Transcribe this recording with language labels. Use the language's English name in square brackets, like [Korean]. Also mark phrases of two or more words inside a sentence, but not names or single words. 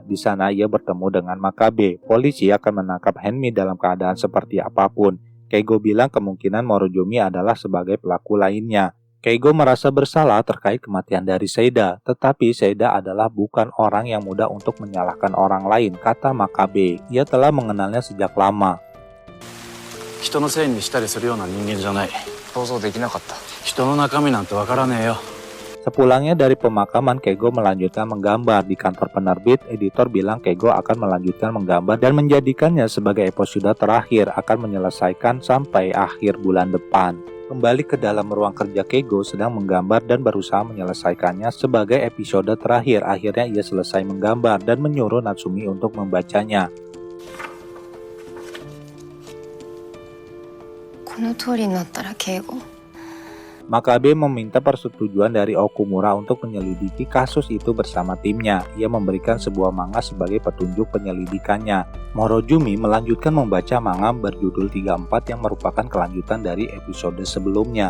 [Indonesian] Di sana ia bertemu dengan Makabe. Polisi akan menangkap Henmi dalam keadaan seperti apapun. Keigo bilang kemungkinan Morozumi adalah sebagai pelaku lainnya. Keigo merasa bersalah terkait kematian dari Seida, tetapi Seida adalah bukan orang yang mudah untuk menyalahkan orang lain, kata Makabe. Ia telah mengenalnya sejak lama. [Japanese] 人のせいにしたりするような人間じゃない。想像できなかった。人の中身なんてわからねえよ。 [Indonesian] Sepulangnya dari pemakaman, Keigo melanjutkan menggambar. Di kantor penerbit, editor bilang Keigo akan melanjutkan menggambar dan menjadikannya sebagai episode terakhir, akan menyelesaikan sampai akhir bulan depan. Kembali ke dalam ruang kerja, Keigo sedang menggambar dan berusaha menyelesaikannya sebagai episode terakhir. Akhirnya ia selesai menggambar dan menyuruh Natsumi untuk membacanya. [Japanese] この通りになったら敬語。 [Indonesian] Makabe meminta persetujuan dari Okumura untuk menyelidiki kasus itu bersama timnya. Ia memberikan sebuah manga sebagai petunjuk penyelidikannya. Morojumi melanjutkan membaca manga berjudul 34 yang merupakan kelanjutan dari episode sebelumnya.